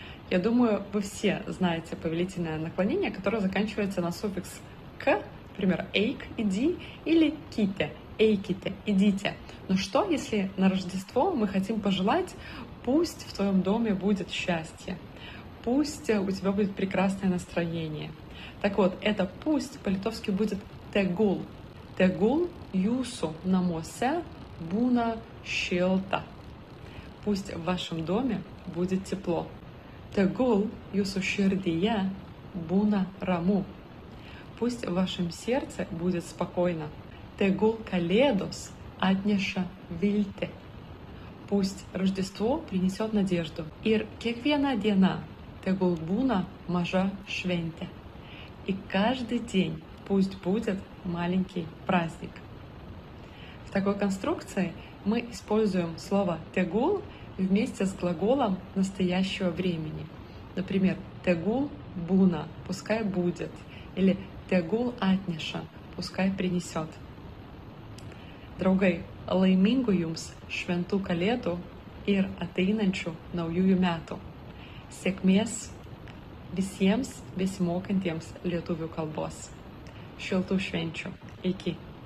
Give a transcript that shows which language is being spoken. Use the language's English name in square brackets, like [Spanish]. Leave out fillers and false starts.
[Russian] Я думаю, вы все знаете повелительное наклонение, которое заканчивается на суффикс «к», например, «эйк» — «иди» или «ките» — «эйките» — «идите». Но что, если на Рождество мы хотим пожелать «пусть в твоем доме будет счастье», «пусть у тебя будет прекрасное настроение»? Так вот, это «пусть» по-литовски будет «тегул». [Lithuanian] «Тегул jūsu namuose būna šilta». [Russian] Пусть в вашем доме будет тепло. [Lithuanian] «Tegul jūsu širdyje būna ramu». [Russian] Пусть в вашем сердце будет спокойно. [Lithuanian] «Tegul kalėdos atneša viltį». [Russian] Пусть Рождество принесет надежду. [Lithuanian] «Ir kiekviena diena tegul būna maža šventė». [Russian] И каждый день пусть будет маленький праздник. В такой конструкции мы используем слово «tegul» вместе с глаголом настоящего времени. Например, [Lithuanian] «tegul būna» [Russian] — «пускай будет», или [Lithuanian] «tegul atneša» [Russian] — «пускай принесет». [Lithuanian] Draugai, laimingų jums šventų kalėdų ir ateinančių naujųjų metų. Sėkmės visiems besimokantiems lietuvių kalbos. Šiltų švenčių. Iki.